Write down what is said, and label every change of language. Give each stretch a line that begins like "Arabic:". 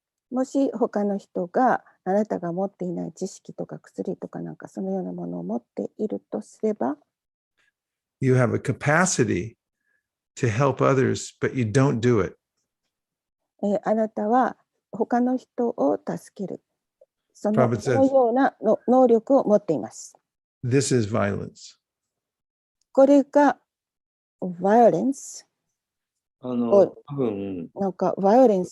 Japanese: もし他の人があなたが持っていない知識とか薬とかなんかそのようなものを持っているとすれば、
English: you have a capacity to help others, but you don't do it.
Japanese: あなたは他の人を助ける、その
English: Prabhupada says,
Japanese: ような能力を持っています。
English: this is violence.
Japanese: これが violence。多分、なんか violence。